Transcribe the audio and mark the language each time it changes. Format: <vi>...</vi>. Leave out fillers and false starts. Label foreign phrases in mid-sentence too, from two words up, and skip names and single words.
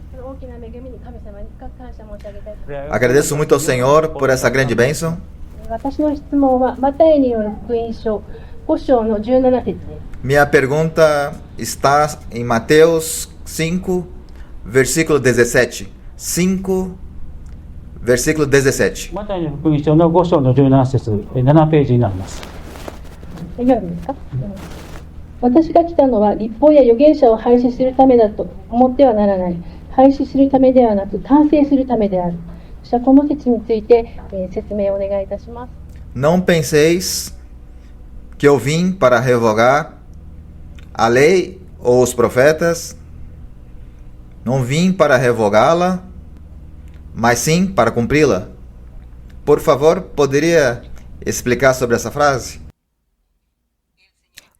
<pt>Agradeço muito ao Senhor por essa grande bênção. Minha pergunta está em Mateus 5, versículo 17. 5, versículo 17.</pt> <ja>マタイの福音書の5章の17節、7ページになります。いかがですか？私が来たのは律法や預言者を廃止するためだと思ってはならない。廃止するためではなく完成するためである。この説について説明をお願いいたします。</ja> <pt>Não penseis que eu vim para revogar a lei ou os profetas. Não vim para revogá-la, mas sim para cumpri-la. Por favor, poderia explicar sobre essa frase?</pt>